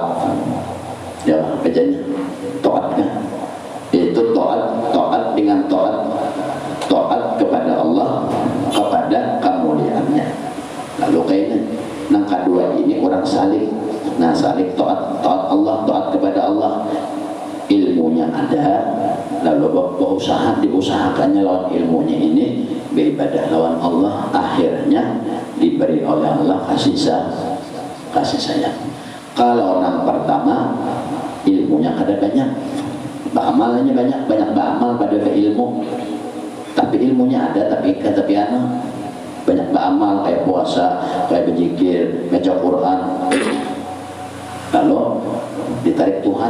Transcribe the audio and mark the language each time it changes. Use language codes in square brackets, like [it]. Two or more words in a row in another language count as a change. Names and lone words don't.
[id] Ya bacanya taat kan? Itu taat dengan taat kepada Allah, kepada kemuliaannya. Lalu kayaknya yang kedua ini orang salik. Nah salik taat Allah, taat kepada Allah. Ilmunya ada, lalu berusaha diusahakannya lawan ilmunya ini beribadah lawan Allah, akhirnya diberi oleh Allah kasih sayang. Kalau orang pertama ilmunya ada banyak, beramalnya banyak beramal pada ilmu, tapi ilmunya ada tapi banyak beramal kayak puasa, kayak berzikir, baca Quran, lalu ditarik Tuhan.